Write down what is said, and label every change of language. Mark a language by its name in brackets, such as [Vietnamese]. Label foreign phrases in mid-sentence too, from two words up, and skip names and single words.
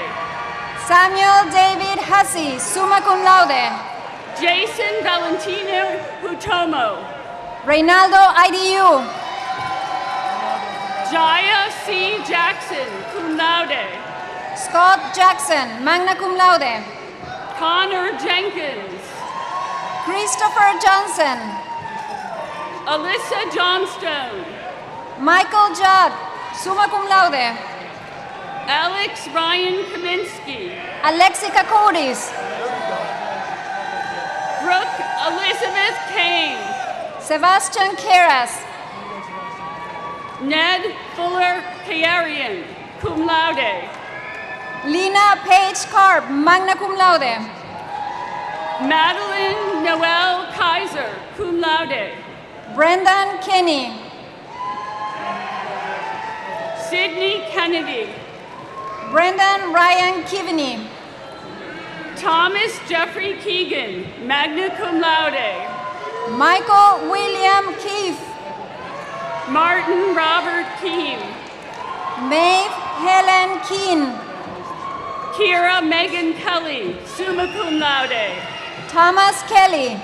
[English] Samuel David Hussey, [Latin] summa cum laude. [English] Jason Valentino Hutomo. Reynaldo IDU. Jaya C. Jackson, [Latin] cum laude. [English] Scott Jackson, [Latin] magna cum laude. [English] Connor Jenkins. Christopher Johnson. Alyssa Johnstone. Michael Judd, [Latin] summa cum laude. [English] Alex Ryan Kaminsky. Alexica Codis. Brooke Elizabeth Kane. Sebastian Keras. Ned Fuller Kayarian, [Latin] cum laude. [English] Lena Page Carp, [Latin] magna cum laude. [English] Madeline Noel Kaiser, [Latin] cum laude. [English] Brendan Kenny. Sydney Kennedy. Brendan Ryan Kivney. Thomas Jeffrey Keegan, [Latin] magna cum laude. [English] Michael William Keefe. Martin Robert Keem. Maeve Helen Keane. Kira Megan Kelly, [Latin] summa cum laude. [English] Thomas Kelly.